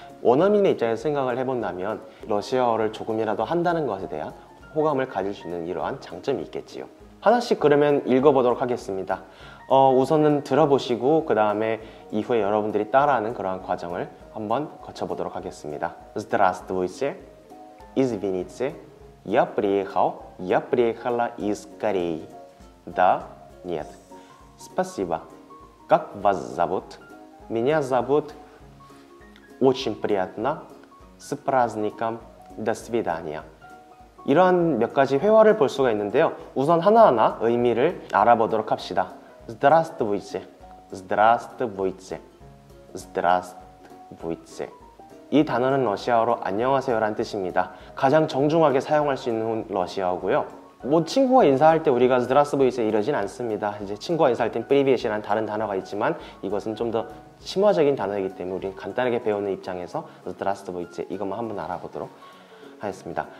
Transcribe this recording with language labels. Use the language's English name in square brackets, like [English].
[Korean] 원어민의 입장에서 생각을 해본다면 러시아어를 조금이라도 한다는 것에 대한 호감을 가질 수 있는 이러한 장점이 있겠지요. 하나씩 그러면 읽어보도록 하겠습니다. 우선은 들어보시고 그 다음에 이후에 여러분들이 따라하는 그러한 과정을 한번 거쳐보도록 하겠습니다. [Russian] Здравствуйте, извините, я приехала из Кореи. Да, нет. Спасибо. Как вас зовут? Меня зовут. Очень приятно. С праздником. До свидания. [Korean] 이러한 몇 가지 회화를 볼 수가 있는데요. 우선 하나하나 의미를 알아보도록 합시다. [Russian] Здравствуйте, здравствуйте, здравствуйте. [Korean] 이 단어는 러시아어로 안녕하세요라는 뜻입니다. 가장 정중하게 사용할 수 있는 러시아어고요. 친구가 인사할 때 우리가 здравствуйте 이러진 않습니다. 이제 친구가 인사할 땐 privet이라는 다른 단어가 있지만 이것은 좀 더 심화적인 단어이기 때문에 우리는 간단하게 배우는 입장에서 здравствуйте 이것만 한번 알아보도록 하겠습니다.